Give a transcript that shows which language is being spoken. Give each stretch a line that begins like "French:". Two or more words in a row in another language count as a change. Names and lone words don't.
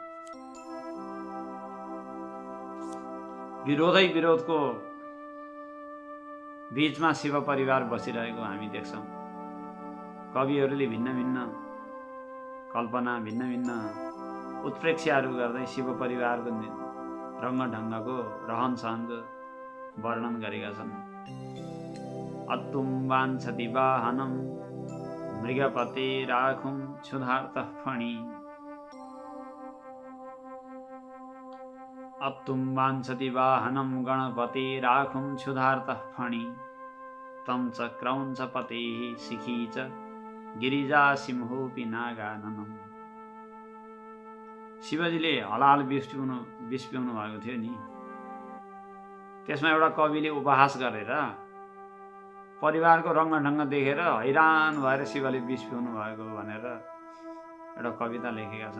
Nepali: विरोधै विरोधको बीचमा शिव परिवार बसिरहेको हामी देख्छौँ। कविहरूले भिन्न भिन्न कल्पना, भिन्न भिन्न उत्प्रेक्षाहरू गर्दै शिव परिवारको रङ्गढङ्गको रहन सहनको वर्णन गरेका छन्।
Sanskrit: अत्तुम वाञ्छति वाहनम मृगपते राखुं क्षुधार्त फणि। अत्तुम वाञ्छति वाहनम गणपते राखुं क्षुधार्त फणि। तं च क्रौञ्च पतेः शिखी च गिरिजा सिंहोऽपि नागाननम्।
Nepali: शिवजीले हलाल विष पिउनु भएको थियो नि, त्यसमा एउटा कविले उपहास गरेर परिवारको रङ्गढङ्ग देखेर हैरान भएर शिवले विष पिउनु भएको भनेर एउटा कविता लेखेका छन्।